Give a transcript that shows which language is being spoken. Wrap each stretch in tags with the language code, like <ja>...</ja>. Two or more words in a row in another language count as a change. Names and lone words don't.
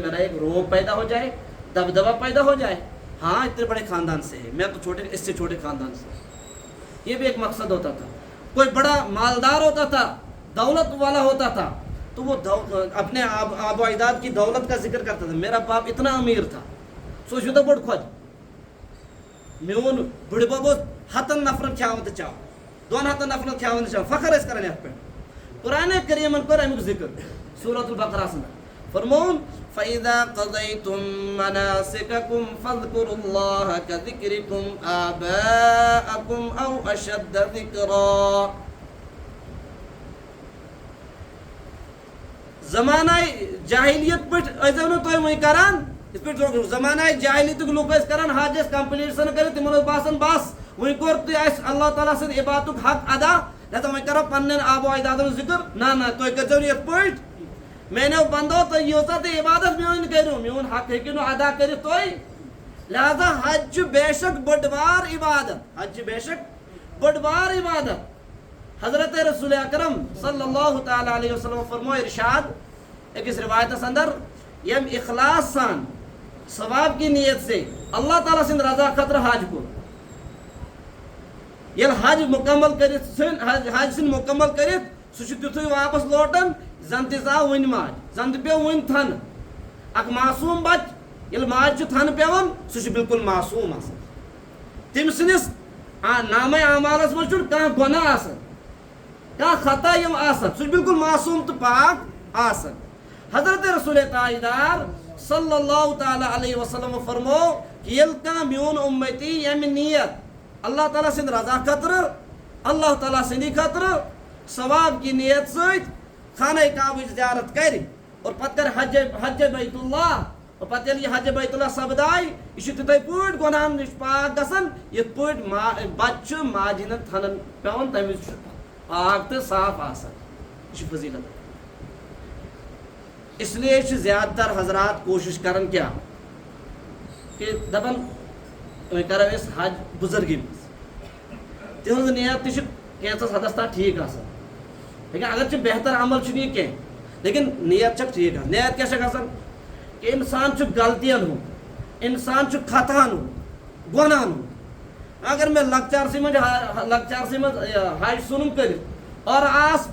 <ur>میرا ایک روب پیدا ہو جائے دبدبا پیدا ہو جائے ہاں اتنے بڑے خاندان سے ہے میں تو اس سے چھوٹے خاندان سے یہ بھی ایک مقصد ہوتا تھا کوئی بڑا مالدار ہوتا تھا دولت والا ہوتا تھا تو وہ اپنے آب و اجداد کی دولت کا ذکر کرتا تھا میرا باپ اتنا امیر تھا</ur> <ks>سو یوتاہ بوٚڑ کھۄتہِ میون بٕڈبب اوس 100 نفرن کھیاوان تہٕ چاو 200 نفرن کھیاوان تہٕ چاو فخر ٲسۍ کران یتھ پٮ۪ٹھ قرآنِ کریٖمن کوٚر امیُک ذکر سورۃ البقرہس منٛز فرمووُن</ks> <ar>فَإِذَا قَضَيْتُم مَنَاسِكَكُمْ فَاذْكُرُوا اللَّهَ كَذِكْرِكُمْ آبَاءَكُمْ أَوْ أَشَدَّ ذِكْرًا</ar> <ks>زمانہ جاہلیت پٲٹھۍ ٲسۍزیو نہٕ تُہۍ وۄنۍ کران یِتھ پٲٹھۍ زمانہ جاہلیتُک لُکھ ٲسۍ کران حج ٲسۍ کمپلیٖٹسن کٔرِتھ تِمن اوس باسان بس وۄنۍ کوٚر تُہۍ اَسہِ اللہ تعالیٰ سٕنٛدِ عبادتُک حق ادا لہذا وۄنۍ کرو پننٮ۪ن آب و اجدادن ہُنٛد ذکر نہ تُہۍ کٔرۍزیو نہٕ یِتھ پٲٹھۍ میانیو بندو تُہۍ ییٖژاہ تہِ عبادت میٲنۍ کٔرِو میون حق ہیٚکِو نہٕ ادا کٔرِتھ تُہۍ لہذا حج چھُ بے شک بٔڑ بار عبادت حج چھِ بے شک بٔڑ بار عبادت حضرت رسول اکرم</ks> <ar>صلی اللہ تعالیٰ علیہ وسلم</ar> <ks>فرمو ارشاد أکِس روایتس اندر یم اخلاص سان</ks> <ur>ثواب کی نیت سے</ur> <ks>اللہ تعالیٰ سٕنٛدِ رضا خٲطرٕ حج کوٚر ییٚلہِ حج مکمل کٔرِتھ حج سٕنٛدِ مکمل کٔرِتھ سُہ چھُ تیُتھُے واپس لوٹان زن تہِ ژاو وُنہِ ماج زن تہِ پیوٚو وُنہِ تھنہٕ اکھ معصوٗم بچہِ ییٚلہِ ماجہِ چھُ تھنہٕ پیوان سُہ چھُ بالکل معصوٗم آسان تٔمۍ سٕنٛدِس نامے اعمالس منٛز چھُنہٕ کانٛہہ گۄناہ آسان کانٛہہ خطا یِم آسان سُہ چھُ بالکل معصوٗم تہٕ پاک آسان حضرت رسول تاجدار</ks> <ar>صلی اللہ تعالیٰ علیہ وسلم</ar> <ks>فرمو کہ ییٚلہِ کانٛہہ میون اُمتی ییٚمہِ نیت اللہ تعالیٰ سٕنٛدِ رضا خٲطرٕ اللہ تعالیٰ سٕنٛدِ خٲطرٕ ثواب کی نیت سۭتۍ خانہ کعبٕچ زیارت کرِ اور پتہٕ کرِ حج بیت اللہ اور پتہٕ ییٚلہِ یہِ حج بیت اللہ سپداے یہِ چھُ تِتھٕے پٲٹھۍ گۄناہن نِش پاک گژھان یِتھ پٲٹھۍ بچہِ چھُ ماجہِ ہِنٛدٮ۪ن تھنن پیوان تمہِ وِزِ چھُ پاک تہٕ صاف آسان یہِ چھُ فضیلت اس لیے چھِ زیادٕ تر حضرات کوٗشِش کران کیٛاہ کہ دپان وۄنۍ کرو أسۍ حج بُزرگی منٛز تِہنٛز نیت تہِ چھِ کینٛژس حدس تام ٹھیٖک آسان لیکن اگر چھِ بہتر عمل چھُنہٕ یہِ کینٛہہ لیکن نیت چھکھ ٹھیٖک آسان نیت کیٛاہ چھکھ آسان کہ انسان چھُ غلطین ہُنٛد انسان چھُ خطاہن ہُنٛد گۄناہن ہُنٛد اگر مےٚ لۄکچارسٕے منٛز حج ژھُنُم کٔرِتھ اور آس</ks>